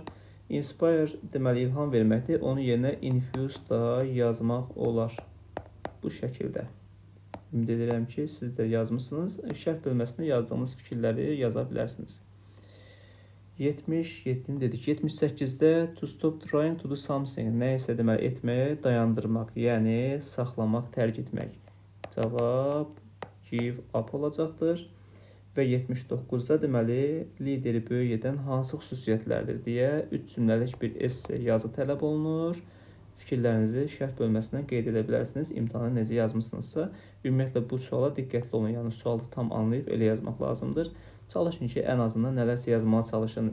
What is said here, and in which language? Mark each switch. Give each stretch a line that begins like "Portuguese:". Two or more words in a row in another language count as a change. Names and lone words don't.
Azerbaijani: Inspire deməli ilham verməkdir. Onun yerinə infuse da yazmaq olar. Bu şəkildə. Ümid edirəm ki, siz də yazmışsınız. Şərh bölməsində yazdığınız fikirləri yaza bilərsiniz. 77-ni dedik. 78-də
English: to stop trying to do something.
Azerbaijani: Nə isə deməli etməyə dayandırmaq, yəni saxlamaq, tərk etmək. Cavab
English: give up
Azerbaijani: olacaqdır. Və 79-da deməli lideri böyük edən hansı xüsusiyyətlərdir deyə 3 cümləlik bir esse yazı tələb olunur. Fikirlərinizi şərh bölməsindən qeyd edə bilərsiniz. İmtahanı necə yazmışsınızsa, ümumiyyətlə bu suala diqqətli olun. Yəni sualı tam anlayıb elə yazmaq lazımdır. Çalışın ki, ən azından nələrsə yazmağa çalışın.